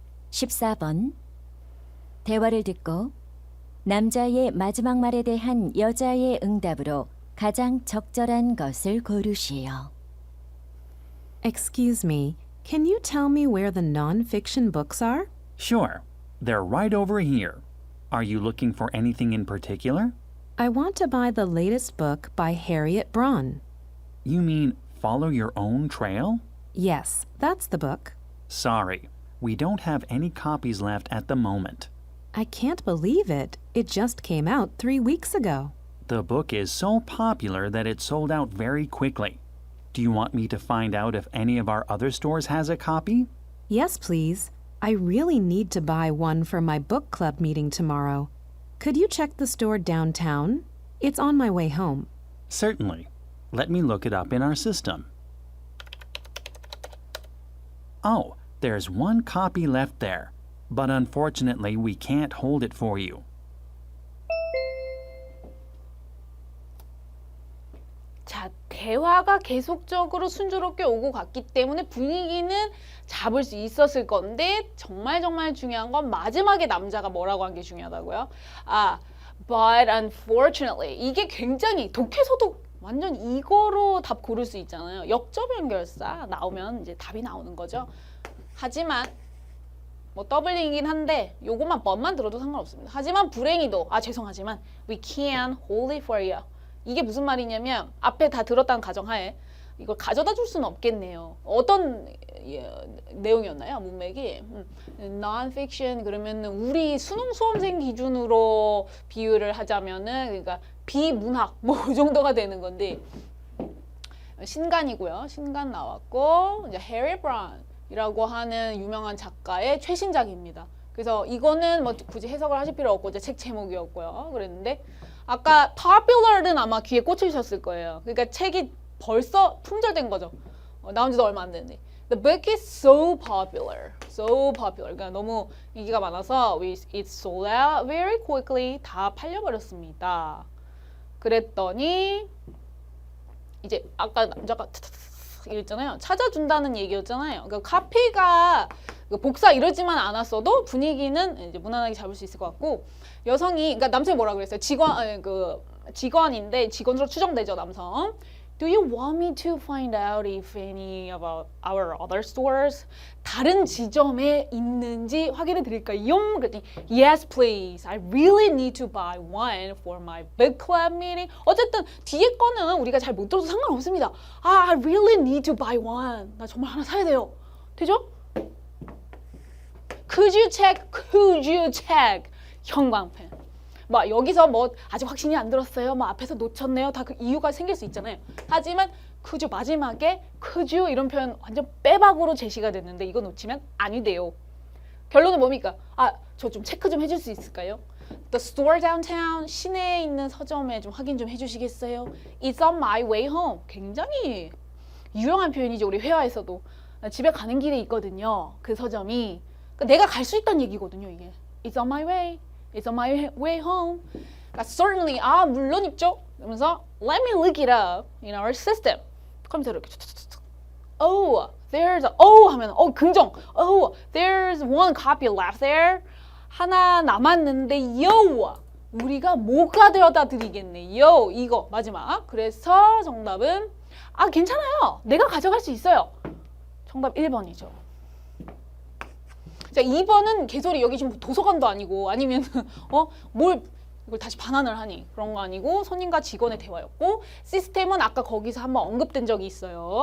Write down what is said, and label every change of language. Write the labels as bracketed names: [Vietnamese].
[Korean] 14번. 대화를 듣고 남자의 마지막 말에 대한 여자의 응답으로 가장 적절한 것을 고르시오. [English] Excuse me, can you tell me where the non-fiction books are? Sure. They're right over here. Are you looking for anything in particular? I want to buy the latest book by Harriet Braun. You mean Follow Your Own Trail? Yes, that's the book. Sorry, we don't have any copies left at the moment. I can't believe it. It just came out 3 weeks ago. The book is so popular that it sold out very quickly. Do you want me to find out if any of our other stores has a copy? Yes, please. I really need to buy one for my book club meeting tomorrow. Could you check the store downtown? It's on my way home. Certainly. Let me look it up in our system. Oh, there's one copy left there, but unfortunately we can't hold it for you. [Korean] 자, 대화가 계속적으로 순조롭게 오고 갔기 때문에 분위기는 잡을 수 있었을 건데 정말 중요한 건 마지막에 남자가 뭐라고 한 게 중요하다고요? 아, [English] but unfortunately [Korean] 이게 굉장히 독해서도 완전 이거로 답 고를 수 있잖아요. 역접 연결사 나오면 이제 답이 나오는 거죠. 하지만 뭐 더블링이긴 한데 요것만 번만 들어도 상관없습니다. 하지만 불행히도 죄송하지만 [English] we can't hold it for you. [Korean] 이게 무슨 말이냐면 앞에 다 들었다는 가정하에 이걸 가져다 줄 수는 없겠네요. 어떤 내용이었나요? 문맥이 non-fiction 그러면 우리 수능 수험생 기준으로 비유를 하자면은 그러니까 비문학 뭐 그 정도가 되는 건데 신간이고요. 신간 나왔고 이제 해리 브라운이라고 하는 유명한 작가의 최신작입니다. 그래서 이거는 뭐 굳이 해석을 하실 필요 없고 이제 책 제목이었고요. 그랬는데 아까 popular는 아마 귀에 꽂히셨을 거예요. 그러니까 책이 벌써 품절된 거죠. 나온 지도 얼마 안 됐는데. [English] The book is so popular. So popular. [Korean] 그러니까 너무 인기가 많아서 [English] it sold out very quickly. [Korean] 다 팔려버렸습니다. 그랬더니 이제 아까 남자가 이랬잖아요. 찾아준다는 얘기였잖아요. 그러니까 카피가 복사 이러지만 않았어도 분위기는 이제 무난하게 잡을 수 있을 것 같고 여성이 그러니까 남성이 뭐라 그랬어요? 직원인데 직원으로 추정되죠 남성. [English] Do you want me to find out if any about our other stores? [Korean] 다른 지점에 있는지 확인해 드릴까요? 그랬더니 [English] Yes, please. I really need to buy one for my book club meeting. 어쨌든 뒤에 거는 우리가 잘 못 들어도 상관없습니다. I really need to buy one. [Korean] 나 정말 하나 사야 돼요. 되죠? [English] Could you check? Could you check? [Korean] 형광펜. 뭐 여기서 뭐 아직 확신이 안 들었어요. 뭐 앞에서 놓쳤네요. 다 그 이유가 생길 수 있잖아요. 하지만 [English] could you [Korean] 마지막에 could you 이런 표현 완전 빼박으로 제시가 됐는데 이거 놓치면 아니 돼요. 결론은 뭡니까? 저 좀 체크 좀 해줄 수 있을까요? [English] The store downtown [Korean] 시내에 있는 서점에 좀 확인 좀 해주시겠어요? [English] It's on my way home. [Korean] 굉장히 유용한 표현이죠. 우리 회화에서도 집에 가는 길에 있거든요. 그 서점이 그러니까 내가 갈 수 있다는 얘기거든요. [English] 이게 It's on my way. It's on my way home. Certainly, [Korean] 물론 있죠. 그러면서 [English] let me look it up in our system. [Korean] 컴퓨터로 이렇게 [English] Oh, there's [Korean] 하면 긍정. [English] Oh, there's one copy left there. [Korean] 하나 남았는데 yo. 우리가 뭐가 되어다 드리겠네. yo 이거 마지막. 그래서 정답은 괜찮아요. 내가 가져갈 수 있어요. 정답 1번이죠. 자, 2번은 개소리 여기 지금 도서관도 아니고 아니면 뭘 이걸 다시 반환을 하니 그런 거 아니고 손님과 직원의 대화였고 시스템은 아까 거기서 한번 언급된 적이 있어요.